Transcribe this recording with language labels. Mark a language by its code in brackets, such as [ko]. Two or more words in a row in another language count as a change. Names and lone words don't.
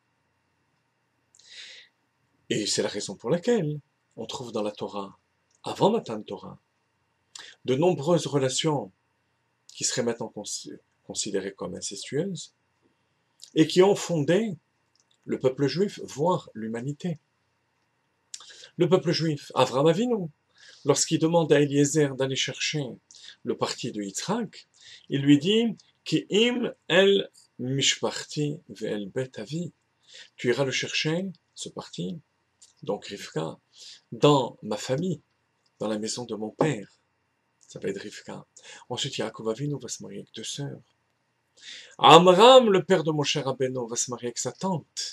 [fr] Et c'est la raison pour laquelle on trouve dans la Torah, avant [he] מתן תורה, [fr] de nombreuses relations qui seraient maintenant considérées comme incestueuses et qui ont fondé le peuple juif, voire l'humanité. Le peuple juif, Avraham Avinu, lorsqu'il demande à Eliezer d'aller chercher le parti de Yitzhak, il lui dit [he] כי אם אל משפחתי ואל בית אבי. [fr] Tu iras le chercher, ce parti, donc Rivka, dans ma famille, dans la maison de mon père. Ça va être Rivka. Ensuite, Yaakov Avinu va se marier avec 2 sœurs. Amram, le père de Moshe Rabbeinu, va se marier avec sa tante.